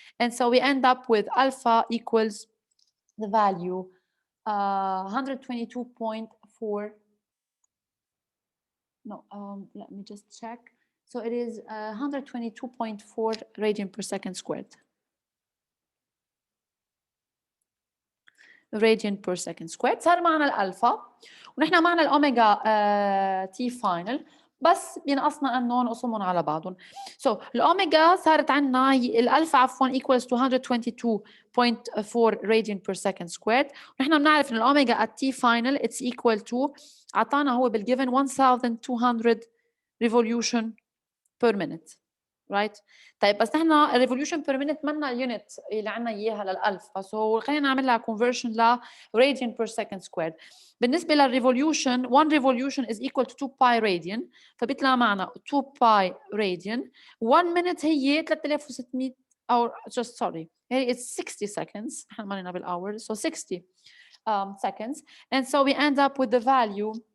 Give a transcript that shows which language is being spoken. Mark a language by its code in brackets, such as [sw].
[en] And so we end up with alpha equals the value 122.4. No, let me just check. So it is 122.4 radian per second squared. radian per second squared. [ar] صار معنا الألفا ونحن معنا الأوميجا تي فاينل، بس بينقصنا أنه نقسمهم على بعضهم. [en] So [ar] الأوميجا صارت عنا الألفا عفوا [en] equals to 122.4 radian per second squared. [ar] ونحن بنعرف إن الأوميجا [en] at T final it's equal to [ar] عطانا هو بالgiven [en] 1200 revolution per minute. right. [ar] طيب بس نحن revolution per minute منا اليونت اللي عنا اياها للالفا، سو خلينا نعمل لها conversion ل radian per second squared. [en] بالنسبه للريفوليوشن 1 revolution is equal to 2 pi radian، [ar] فبيطلع معنا [en] 2 pi radian. 1 minute هي 3600 or just sorry هي it's 60 seconds، [ar] نحن مالنا بالhours [en] so 60 seconds. And so we end up with the value.